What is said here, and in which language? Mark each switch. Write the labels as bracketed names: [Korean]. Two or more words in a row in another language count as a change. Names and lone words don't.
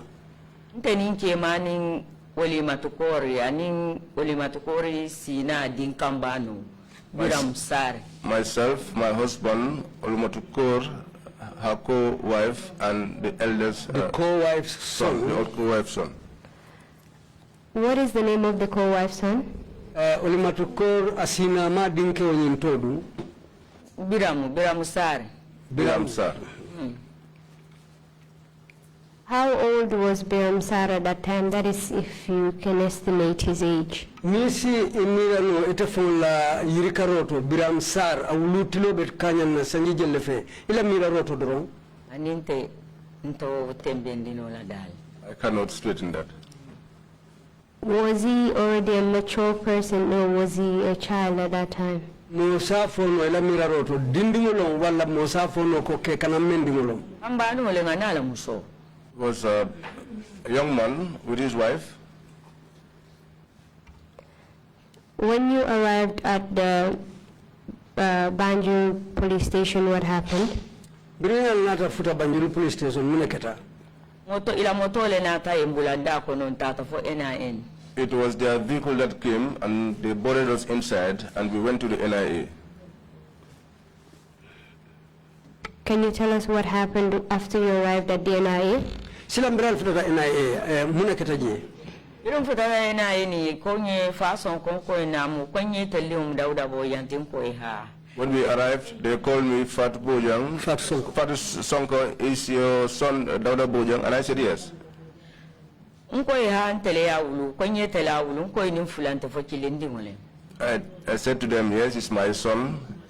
[Mandingo] nteninche maning Olimatukori aning Olimatukori sina dinkambano biram sare. [English] Myself, my husband, Olimatukor, her co-wife, and the eldest the co-wife's son. The co-wife's son. What is the name of the co-wife's son? [Mandingo] Olimatukor asina ma dinke onyintodu. Biram sare. Biram sare. [English] How old was Biram Sar at that time? That is, if you can estimate his age. [Mandingo] Nisi imirano itafola yirikaroto Biram Sar awulutilo bet kanyan sanji jellefe ila miraroto dron. Aninte nto tembendino la dal. [English] I cannot straighten that. Was he already a mature person or was he a child at that time? [Mandingo] Mosa fono ila miraroto dindingolong wala mosa fono ko ke kanam mendingolong. Ambano le nganala muso. [English] Was a young man with his wife. When you arrived at the Banjul police station, what happened? [Mandingo] Birinal nata futa [English] Banjul police station [Mandingo] muneketa. Moto le nata imbulanda kono tata [English] for NIN. It was their vehicle that came and they boarded us inside and we went to the NIA. Can you tell us what happened after you arrived at the NIA? [Mandingo] Silambiral futa NIA muneketa je. Irum futa NIA ni konye Fatou Sonko namu konye telium dauda boyantim koiha. [English] When we arrived, they called me Fatou Bojang. Fatou Sonko. Fatou Sonko, is your son Dauda Bojang? And I said yes. I said to them, yes, it's my son.